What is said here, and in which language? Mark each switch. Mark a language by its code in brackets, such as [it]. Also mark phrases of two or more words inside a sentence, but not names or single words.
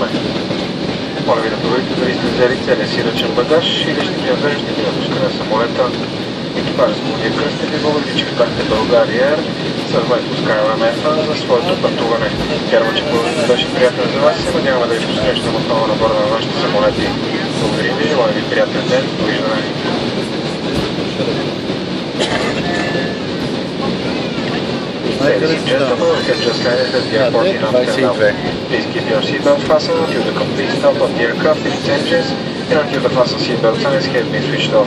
[bg] Моля ви да проверите дали сте взели целия си ръчен багаж или ще ви навеждате при напускане на самолета. Екипажът с Лудия Кръстев ви благодари, че избрахте България Air съвместно с KLM за своето пътуване. Вярвам, че полетът беше приятен за вас и се надяваме да ви посрещнем отново на борда на нашите самолети. Благодарим ви, желая ви приятен ден, довиждане. [en] Ladies and gentlemen, we have just landed at the airport in Amsterdam. Please keep your seatbelt fastened until the complete stop of the aircraft in its engines and until the fasten seatbelt signs have been switched off.